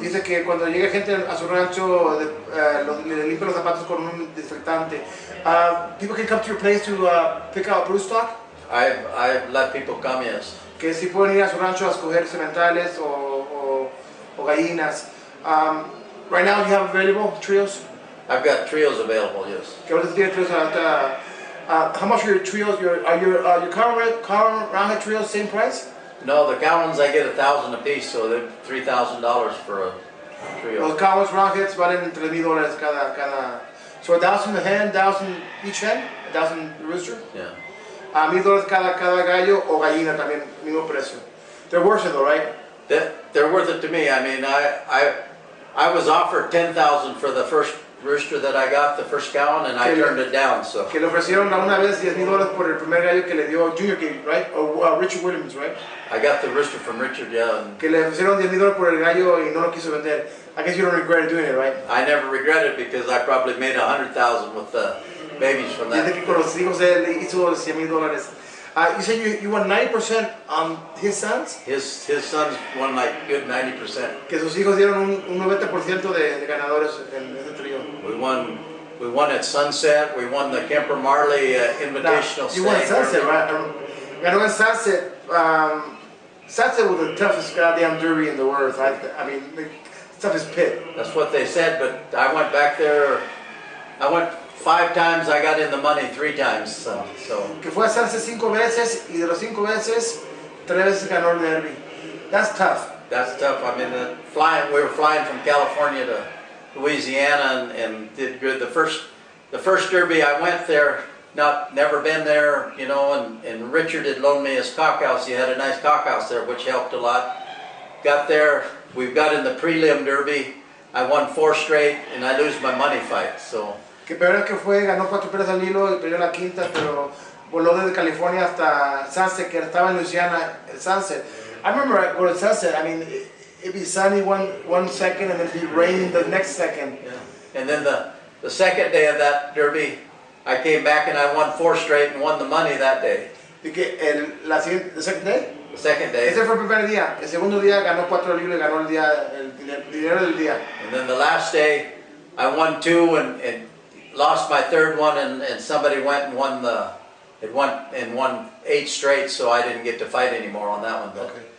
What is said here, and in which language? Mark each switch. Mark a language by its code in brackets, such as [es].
[es] dice que cuando llega gente a su rancho le limpia los zapatos con un desinfectante. [en] People can come to your place to pick out broodstock. I've let people come, yes. [es] Que si pueden ir a su rancho a escoger sementales o gallinas. [en] Right now you have available trios? I've got trios available, yes. [es] Que ahorita tiene trios ahorita. [en] How much are your trios? Are your current roundhead trios same price? No, the cow ones I get $1,000 a piece, so they're $3,000 for a trio. [es] Los cow roundheads valen $3,000 cada. [en] So $1,000 a hen, $1,000 each hen, $1,000 rooster. Yeah. [es] $1,000 cada gallo o gallina también, mismo precio. [en] They're worth it though, right? They're worth it to me. I mean, I was offered $10,000 for the first rooster that I got, the first cow, and I turned it down. So. [es] Que le ofrecieron una vez $10,000 por el primer gallo que le dio Junior King, [en] right? Or Richard Williams, right? I got the rooster from Richard, yeah. Que le ofrecieron $10,000 por el gallo y no lo quiso vender. I guess you don't regret doing it, right? I never regret it because I probably made $100,000 with the babies from that. [es] Dice que con los hijos de él hizo $100,000. [en] You said you won 90% on his sons? His sons won like good 90%. [es] Que sus hijos dieron un 90% de ganadores en ese trío. [en] We won at Sunset. We won the Kemper Marley Invitational. You won at Sunset, right? [es] Ganó en Sunset. [en] Sunset was the toughest goddamn derby in the world. I mean, the toughest pit. That's what they said, but I went back there. I went 5 times, I got in the money 3 times. So. [es] Que fue a Sunset 5 veces y de los 5 veces, 3 veces ganó el derby. [en] That's tough. That's tough. I mean, we were flying from California to Louisiana and did good. The first derby I went there, never been there, and Richard had loaned me his cockhouse. He had a nice cockhouse there, which helped a lot. Got there, we got in the prelim derby. I won 4 straight, and I lose my money fight. So. [es] Que peor que fue, ganó 4 peleas al hilo y perdió la quinta, pero voló desde California hasta Sunset, que estaba en Louisiana, Sunset. [en] I remember going to Sunset, I mean, it'd be sunny one second and then it'd be raining the next second. Yeah. And then the second day of that derby, I came back and I won 4 straight and won the money that day. [es] ¿Y que [en] the second day? The second day. [es] Ese fue el primer día. El segundo día ganó 4 libras y ganó el dinero del día. [en] And then the last day, I won 2 and lost my 3rd one, and somebody went and won 8 straight, so I didn't get to fight anymore on that one.